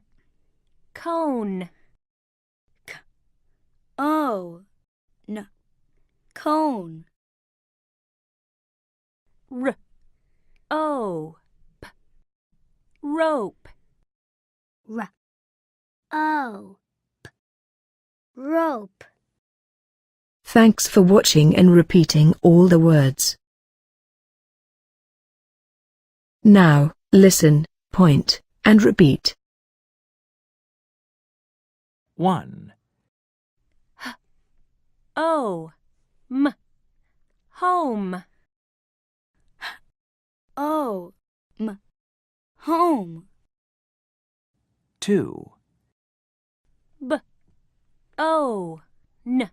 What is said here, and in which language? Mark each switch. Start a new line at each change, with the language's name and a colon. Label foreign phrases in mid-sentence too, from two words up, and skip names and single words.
English: Cone. O. N. Cone. R. O. P. Rope. R. O. P. Rope. Thanks for watching and repeating all the words. Now, listen, point, and repeat. 1, O. M. Home. O. M. Home. 2, B. O. N.